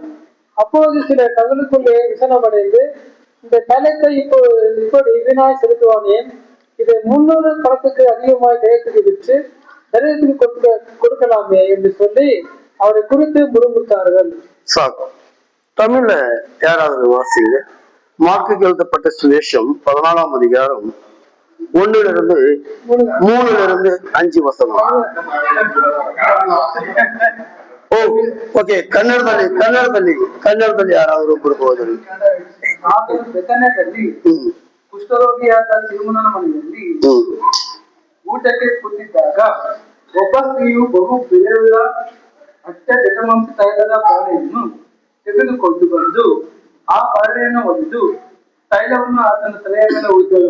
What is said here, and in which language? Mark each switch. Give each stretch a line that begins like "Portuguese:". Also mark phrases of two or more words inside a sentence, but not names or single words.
Tamil: அப்போது சில தங்களுக்குள்ளே விசனம் அடைந்து, இந்த தைலத்தை இப்படி வீணாய் செலுத்துவானேன், இதை 300 பணத்துக்கு அதிகமாய் கிரயத்துக்கு விற்று தரித்திரத்துக்கு கொடுக்கலாமே என்று சொல்லி அவரை குறித்து முறுமுறுத்தார்கள். தமிழ்ல யாராவது வாசிங்க. மார்க்குக்கு எழுதப்பட்ட சுவிசேஷம் 14ஆம் அதிகாரம் 1லிருந்து 3லிருந்து 5 ವಚನ.
Kannada: ಓಕೆ, ಕನ್ನಡದಲ್ಲಿ ಯಾರಾದರೂ ಒಬ್ಬರು ಹೋದರು. ಬೆಥಾನ್ಯದಲ್ಲಿ ಕುಷ್ಠರೋಗಿಯಾದ ಸಿಮೋನನ ಮನೆಯಲ್ಲಿ ಊಟಕ್ಕೆ ಕೂತಿದ್ದಾಗ ಒಬ್ಬ ಸ್ತ್ರೀಯು ಬಹು ಬೆಲೆಯುಳ್ಳ ಅತ್ಯ ಜಟಮಾಂಸ ತೈಲದ ಪಾಳೆಯನ್ನು ತೆಗೆದುಕೊಂಡು ಬಂದು ಆ ಪಾಳೆಯನ್ನು ಒಡೆದು ತೈಲವನ್ನು ಆತನ ತಲೆಯ ಮೇಲೆ ಉಜ್ಜಲು.